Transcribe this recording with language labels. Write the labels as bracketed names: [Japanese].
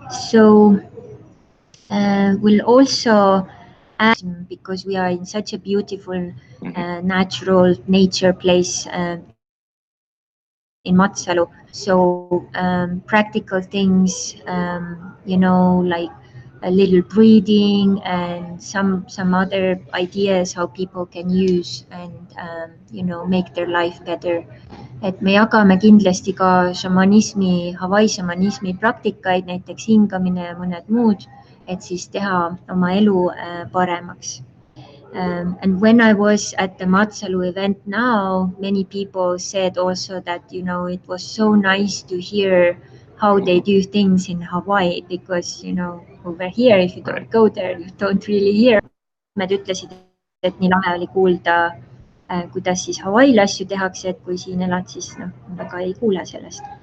[English] So we'll also add, because we are in such a beautiful natural nature place in Matsalu. So practical things, like a little breathing and some other ideas how people can use and, make their life better. [Estonian] Et me jagame kindlasti ka šamanismi, Hawaii šamanismi praktikaid, näiteks hingamine ja mõned muud, et siis teha oma elu paremaks. [English] And when I was at the Matsalu event now, many people said also that, it was so nice to hear how they do things in Hawaii, because, over here, if you don't go there, you don't really hear. [Estonian] Nad ütlesid, et nii lahe oli kuulda, kuidas siis Hawaii'l asju tehakse, et kui siin elad, siis väga ei kuule sellest.